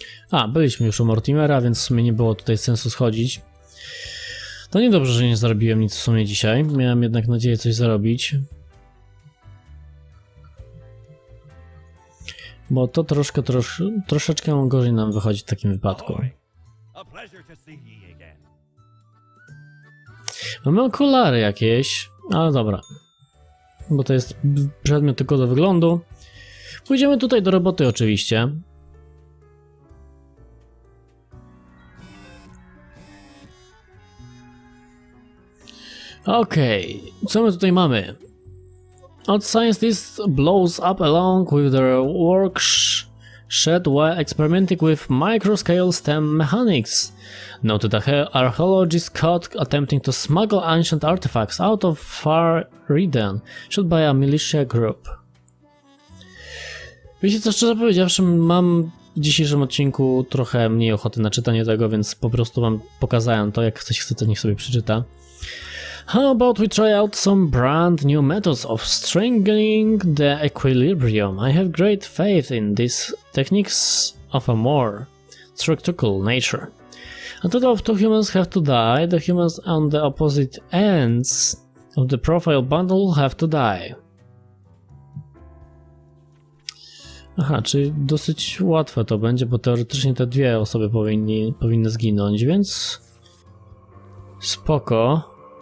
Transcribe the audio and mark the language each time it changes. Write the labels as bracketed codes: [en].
[pl] A, byliśmy już u Mortimera, więc w sumie nie było tutaj sensu schodzić. To niedobrze, że nie zarobiłem nic w sumie dzisiaj. Miałem jednak nadzieję coś zarobić. Bo to troszeczkę gorzej nam wychodzi w takim wypadku. [en] A pleasure to see ye again. [pl] Mamy okulary jakieś, ale dobra. Bo to jest przedmiot tylko do wyglądu. Pójdziemy tutaj do roboty oczywiście. Okej, co my tutaj mamy? [en] Odd scientist blows up along with their work shed while experimenting with microscale STEM mechanics. Noted archaeologist caught attempting to smuggle ancient artifacts out of Far Eden, shot by a militia group. [pl] Wiecie co, szczerze powiedziawszy, mam w dzisiejszym odcinku trochę mniej ochoty na czytanie tego, więc po prostu wam pokazałem to, jak ktoś chce, to niech sobie przeczyta. [en] How about we try out some brand new methods of strengthening the equilibrium? I have great faith in these techniques of a more structural nature. A total of 2 humans have to die. The humans on the opposite ends of the profile bundle have to die. [pl] Aha, czyli dosyć łatwe to będzie, bo teoretycznie te dwie osoby powinny zginąć, więc spoko.